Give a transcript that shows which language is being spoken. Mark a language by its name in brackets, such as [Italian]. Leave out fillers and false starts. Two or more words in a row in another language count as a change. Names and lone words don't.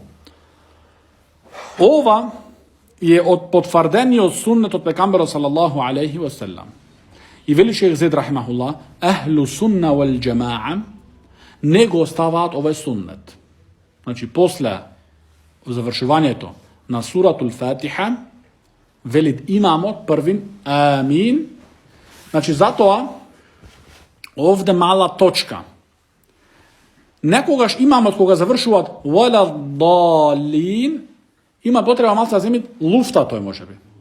[Macedonian] Ова е од потврдениот суннет од пекамберот [Arabic] صلى الله عليه وسلم. [Macedonian] И вели шейх Зейд рахимахуллах, [Arabic] أهل السنة والجماعة [Macedonian] не го оставаат овој суннет. Значи, после завршувањето на [Arabic] سورة الفاتحة, [Macedonian] велит имамот првин амин. Значи, затоа овде мала точка. Некогаш имамот кога завршуваат валаддалин, има потреба малку да земит луфта тој можеби.